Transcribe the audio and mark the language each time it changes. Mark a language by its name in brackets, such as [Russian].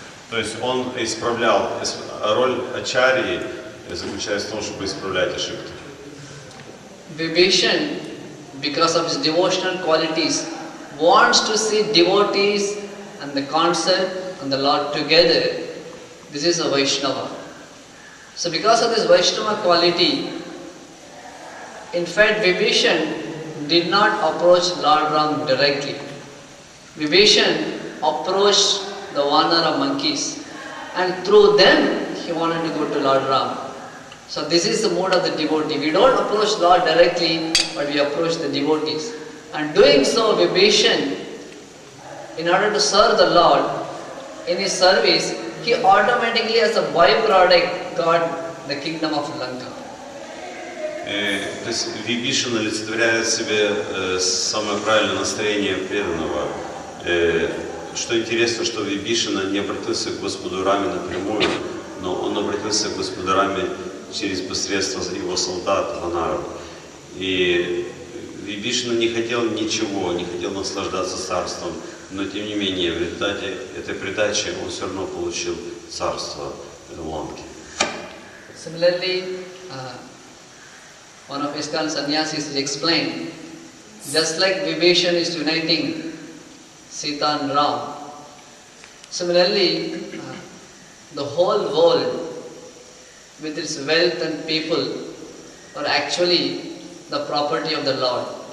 [Russian] То есть он исправлял, роль ачарьи заключается в том, чтобы исправлять ошибки. [English] Vibhishan, because of his devotional qualities, wants to see devotees and the concept and the Lord together. This is a Vaishnava. So because of this Vaishnava quality, in fact Vibhishan did not approach Lord Ram directly. Vibhishan approached the Vanara monkeys, and through them he wanted to go to Lord Ram. So this is the mode of the devotee. We don't approach Lord directly, but we approach the devotees. And doing so, Vibhishan, in order to serve the Lord, in his service, he automatically as a byproduct got the kingdom of Lanka. [Russian] То есть Вибишан олицетворяет в себе самое правильное настроение преданного. Что интересно, что Вибишана не обратился к Господу Раме напрямую, но он обратился к Господу Раме через посредство его солдат, ванаров. И Вибишана не хотел ничего, не хотел наслаждаться царством, но тем не менее в результате этой придачи он все равно получил царство Ланки. [English] Similarly, one of ISKCON sannyasis explained, just like Vibhishan is uniting Sita and Ram, similarly the whole world with its wealth and people are actually the property of the Lord.